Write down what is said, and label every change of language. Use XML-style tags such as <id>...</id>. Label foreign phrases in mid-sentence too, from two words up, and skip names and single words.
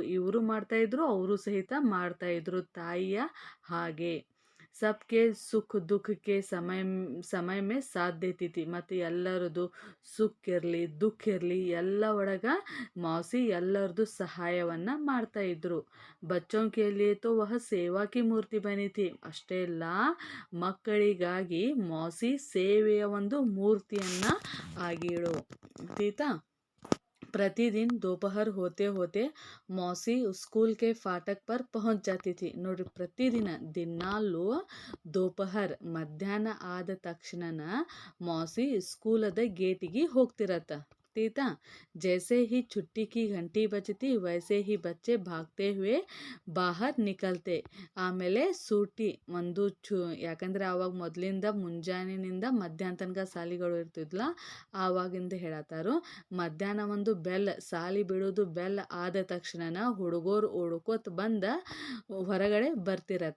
<kn>ಇವರು ಮಾಡ್ತಾ ಇದ್ರು, ಅವರು ಸಹಿತ ಮಾಡ್ತಾ ಇದ್ರು ತಾಯಿಯ ಹಾಗೆ.</kn> <hi>सबके सुख दुःखक्के समय में साथ देती थी.</hi> <kn>ಮತ್ತು ಎಲ್ಲರದು ಸುಖ ಇರಲಿ ದುಃಖ ಇರಲಿ ಎಲ್ಲ ಒಳಗ ಮೌಸಿ ಎಲ್ಲರದು ಸಹಾಯವನ್ನ ಮಾಡ್ತಾ ಇದ್ರು.</kn> <hi>ಬಚ್ಚೋं के लिए तो वह सेवा की मूर्ति बनी थी.</hi> <kn>ಅಷ್ಟೇ ಅಲ್ಲ, ಮಕ್ಕಳಿಗಾಗಿ ಮೌಸಿ ಸೇವೆಯ ಒಂದು ಮೂರ್ತಿಯನ್ನ ಆಗಿಳು. ಆಯ್ತಾ.</kn> <hi>प्रतिदिन दोपहर होते होते मौसी स्कूल के फाटक पर पहुंच जाती थी.</hi> <kn>ನೋಡ್ರಿ, ಪ್ರತಿದಿನ ದಿನಾಲು ದೋಪಹರ್ ಮಧ್ಯಾಹ್ನ ಆದ ತಕ್ಷಣನ ಮೌಸಿ ಸ್ಕೂಲದ ಗೇಟಿಗೆ ಹೋಗ್ತಿರತ್ತ.</kn> <hi>ठीक जैसे ही छुट्टी की घंटी बजती वैसे ही बच्चे भागते हुए बाहर निकलते.</hi> <kn>ಆಮೇಲೆ ಸೂಟಿ ಒಂದು ಯಾಕಂದ್ರೆ ಆವಾಗ ಮೊದಲಿಂದ ಮುಂಜಾನೆನಿಂದ ಮಧ್ಯಾಹ್ನ ತನಕ ಸಾಲಿಗಳು ಇರ್ತಿದ್ಲ. ಆವಾಗಿಂದ ಹೇಳತ್ತಾರು. ಮಧ್ಯಾಹ್ನ ಒಂದು ಬೆಲ್ ಸಾಲಿ ಬಿಡೋದು ಬೆಲ್ ಆದ ತಕ್ಷಣನ ಹುಡುಗರು ಓಡ್ಕೋತ ಬಂದ ಹೊರಗಡೆ ಬರ್ತಿರತ್ತ.</kn>